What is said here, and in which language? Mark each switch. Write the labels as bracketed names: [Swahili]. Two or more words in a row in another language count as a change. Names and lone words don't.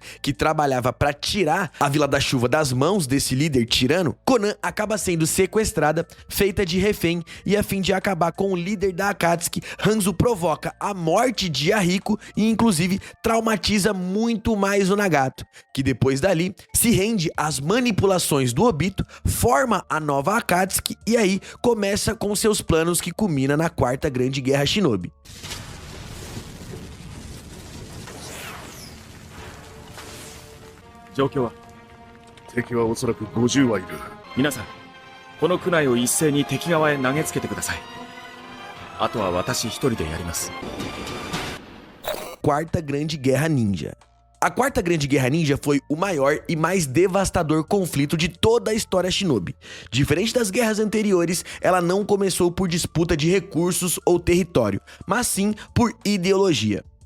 [Portuguese] que trabalhava para tirar a Vila da Chuva das mãos desse líder tirano, Konan acaba sendo sequestrada, feita de refém, e a fim de acabar com o líder da Akatsuki, Hanzo provoca a morte de Yahiko e inclusive traumatiza muito mais o Nagato, que depois dali se rende às manipulações do Obito, forma a nova Akatsuki e aí começa com seus planos que culmina na Quarta Grande Guerra Shinobi. [Japanese] 状況は敵はおそらく50はいる。皆さんこの区内を一斉に敵側へ投げつけてください。あとは私一人でやります。 [Portuguese] Quarta Grande Guerra Ninja. A Quarta Grande Guerra Ninja foi o maior e mais devastador conflito de toda a história Shinobi. Diferente das guerras anteriores, ela não começou por disputa de recursos ou território, mas sim por ideologia.